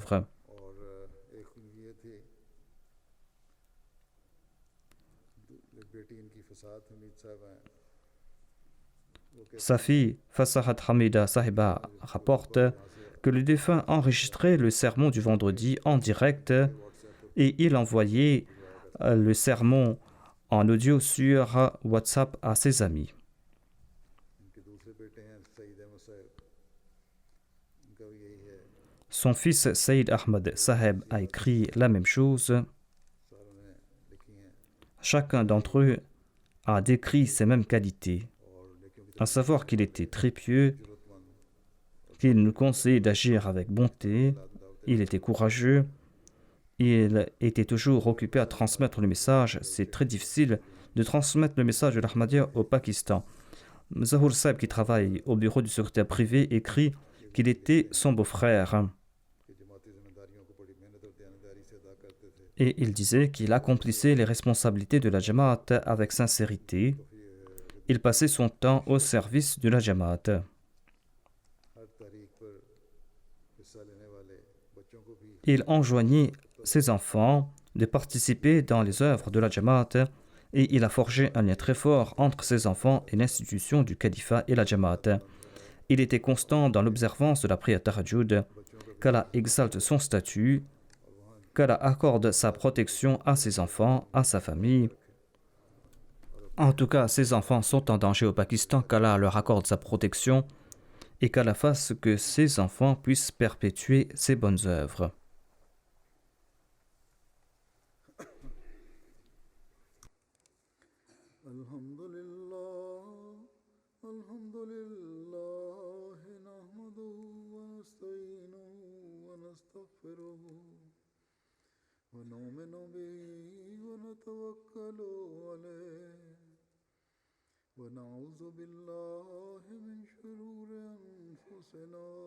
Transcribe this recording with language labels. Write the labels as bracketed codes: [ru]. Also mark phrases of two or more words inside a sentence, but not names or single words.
[fr] » Sa fille, Fasahat Hamida Sahiba, rapporte que le défunt enregistrait le sermon du vendredi en direct et il envoyait le sermon en audio sur WhatsApp à ses amis. [ur] ان کے دوسرے بیٹے ہیں سعید احمد صاحب، ان کا بھی یہی ہے. [fr] Son fils Saïd Ahmed Saheb a écrit la même chose. [ur] ساروں نے لکھی ہیں [fr] Chacun d'entre eux a décrit ces mêmes qualités, [ur] اور لیکن [fr] à savoir qu'il était très pieux, [ur] जरूरतमंद [fr] qu'il nous conseillait d'agir avec bonté, il était courageux, il était toujours occupé à transmettre le message. C'est très difficile de transmettre le message de l'Ahmadiyya au Pakistan. Zahur Saeb, qui travaille au bureau du secrétaire privé, écrit qu'il était son beau-frère. [ur] کہ جماعتی ذمہ داریوں کو بڑی محنت اور دیانت داری سے ادا کرتے تھے. [fr] Et il disait qu'il accomplissait les responsabilités de la Jamaat avec sincérité. Il passait son temps au service de la Jamaat. [ur] ہر تاریخ پر حصہ لینے والے بچوں کو بھی [fr] Il enjoignait ses enfants de participer dans les œuvres de la Jamaat et il a forgé un lien très fort entre ses enfants et l'institution du califat et la Jamaat. Il était constant dans l'observance de la prière Tahajjud, qu'Allah exalte son statut, qu'Allah accorde sa protection à ses enfants, à sa famille. En tout cas, ses enfants sont en danger au Pakistan, qu'Allah leur accorde sa protection et qu'Allah fasse que ses enfants puissent perpétuer ses bonnes œuvres. [ar] الحمد لله نحمده ونستعينه ونستغفره ونؤمن به ونتوكل عليه ونعوذ بالله من شرور أنفسنا